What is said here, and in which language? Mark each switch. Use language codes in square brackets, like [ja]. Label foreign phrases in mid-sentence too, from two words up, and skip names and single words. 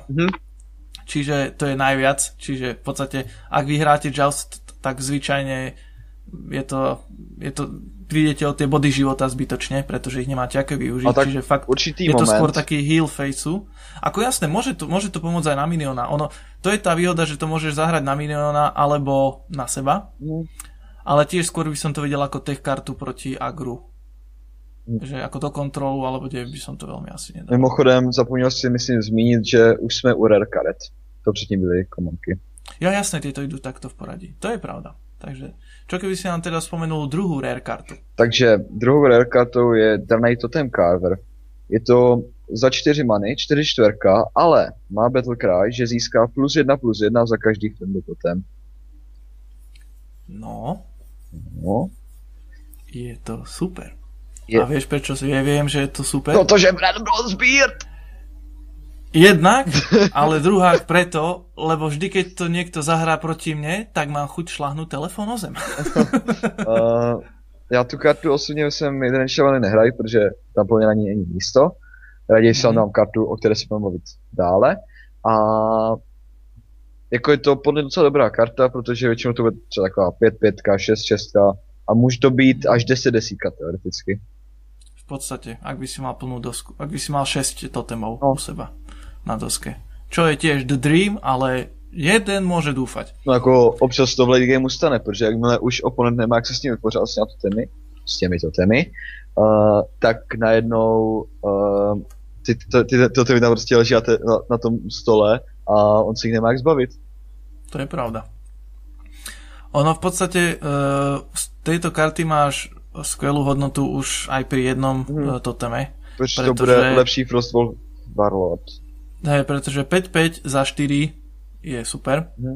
[sk] Čiže to je najviac, čiže v podstate ak vyhráte Joust, tak zvyčajne je to prídete o tie body života zbytočne, pretože ich nemáte aké využiť, čiže fakt je to skôr taký [en] heal faceu. [sk] Ako jasné, môže to pomôcť aj na miniona. To je tá výhoda, že to môžeš zahrať na miniona alebo na seba, ale tiež skôr by som to videl ako tech kartu proti Agru. Že ako do kontrolu, alebo kde by som to veľmi asi nedal. [cs] Mimochodem, zapomněl si myslím zmínit, že už jsme u rare karet. To předtím byly komonky. [sk] Ja, jasné, tieto idú takto v poradí. To je pravda. Takže, čo keby si nám teda spomenul druhú rare kartu? [cs] Takže, druhou rare kartou je Darnay Totem Carver. Je to za 4 many, 4/4, ale má Battle Cry, že získá +1/+1 za každý [en] friendly totem. [sk] No. Je to super. A vieš prečo viem, že je to super? [cs] Protože Brad Bronzebeard! [sk] Jednak, ale druhá preto, lebo vždy, keď to niekto zahrá proti mne, tak mám chuť šlahnúť telefón o zem. [cs] Já tu kartu osobně jsem jeden šavaný nehraju, protože tam pro mě na ní není místo. Raději si dám kartu, o které si budeme mluvit dále. A jako je to podle docela dobrá karta, protože většinou to bude třeba taková 5/5, 6/6 a může to být až 10/10 teoreticky. [sk] V podstate, ak by si mal plnú dosku, ak by si mal 6 totemov u seba na doske. Čo je tiež [en] the dream, [sk] ale jeden môže dúfať. [cs] No jako občas to v [en] late gameu [cs] stane, protože jakmile už oponent nemá, jak se s ním vypořádal s těmi totemy, tak najednou ty totemy tam prostě leží na tom stole a on si ich nemá jak zbavit. [sk] To je pravda. Ono v podstate z tejto karty máš skvelú hodnotu už aj pri jednom toteme. Pretože to bude lepší Frostwolf Warlord. Hej, pretože 5/5 za 4 je super.